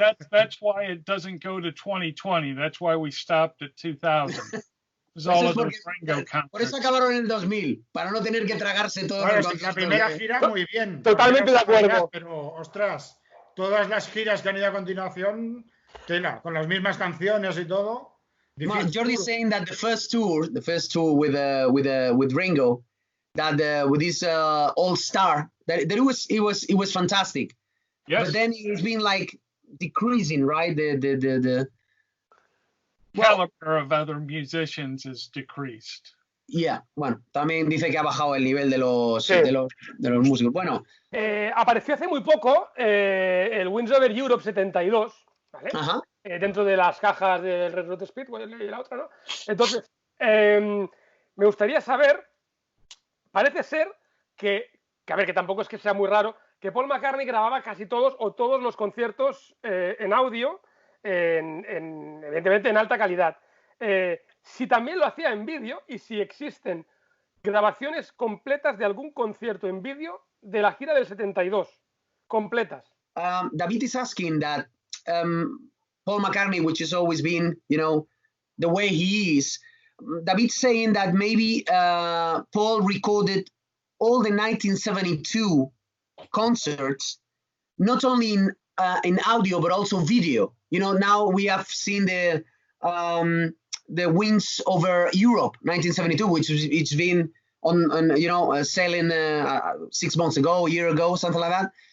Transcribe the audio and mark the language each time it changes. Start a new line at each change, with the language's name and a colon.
English: That's why it doesn't go to 2020. That's why we stopped at 2000. All of those Ringo concerts.
Spanish: Por eso acabaron en el 2000, para no tener que tragarse todo. Bueno, la primera gira muy bien. Totalmente de acuerdo. Pero, ostras, todas las giras que han ido a continuación, tela, con las mismas canciones y todo.
English: Jordi's saying that the first tour with Ringo, that with this All Star, that it was fantastic. Yes. But then it's been like decreasing, right? The caliber of other musicians is decreased.
Spanish: Yeah, bueno, también dice que ha bajado el nivel de los músicos. Bueno, apareció hace muy poco el Wings Over Europe 72, ¿vale? Ajá. Dentro de las cajas del Red Road Speedway y la otra, ¿no? Entonces, me gustaría saber, parece ser que a ver, que tampoco es que sea muy raro, que Paul McCartney grababa casi todos o todos los conciertos en audio, evidentemente en alta calidad. Si también lo hacía en vídeo y si existen grabaciones completas de algún concierto en vídeo de la gira del 72, completas.
English: David is asking that Paul McCartney, which has always been, the way he is, David's saying that maybe Paul recorded all the 1972 concerts not only in audio but also video. You know, now we have seen the Wings Over Europe 1972, which it's been on selling 6 months ago, a year ago, something like that.